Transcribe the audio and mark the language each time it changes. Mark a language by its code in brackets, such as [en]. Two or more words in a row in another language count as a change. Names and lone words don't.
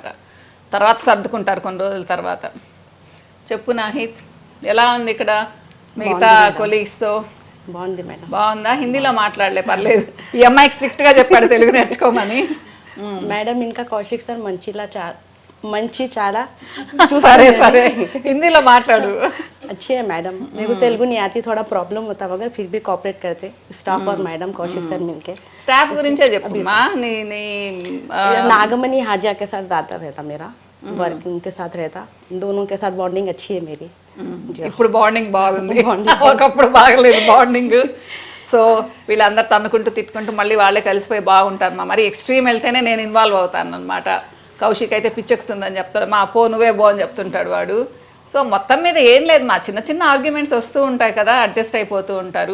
[te] తర్వాత సర్దుకుంటారు కొన్ని రోజుల తర్వాత. చెప్పు నాహిద్, ఎలా ఉంది ఇక్కడ మిగతా కొలీగ్స్తో? బాగుంది మేడం. బాగుందా? హిందీలో మాట్లాడలే పర్లేదు, ఈ అమ్మాయికి స్ట్రిక్ట్గా చెప్పాడు తెలుగు నేర్చుకోమని. మేడం ఇంకా కౌశిక్ సార్ మంచి చాలా సరే సరే హిందీలో మాట్లాడు. [hi] अच्छे है मैडम, मेरे को तेलुगु नहीं आती, थोड़ा प्रॉब्लम होता मगर फिर भी कोऑपरेट करते स्टाफ और मैडम कौशिक सर मिलके. [te] స్టాఫ్ గురించే చెప్పమ్మా. నీ నీ [hi] नागमणि हाजिया के साथ ज़्यादा रहता मेरा वर्क, उनके साथ रहता, दोनों के साथ बॉन्डिंग अच्छी है मेरी. [te] ఇప్పుడు బాండింగ్ బాగుంది, ఒకప్పుడు బాగలేదు బాండింగ్. సో వీళ్ళందరూ తన్నుకుంటూ తిట్టుకుంటూ మళ్ళీ వాళ్ళే కలిసిపోయి బాగుంటారు మా. మరి ఎక్స్ట్రీమ్ వెళ్తేనే నేను ఇన్వాల్వ్ అవుతాను అనమాట. కౌశిక్ అయితే పిచ్చెక్కుతుందని చెప్తాడు, మా పో నువ్వే బో అని చెప్తుంటాడు వాడు. సో మొత్తం మీద ఏం లేదు, మా చిన్న చిన్న ఆర్గ్యుమెంట్స్ వస్తూ ఉంటాయి కదా, అడ్జస్ట్ అయిపోతూ ఉంటారు.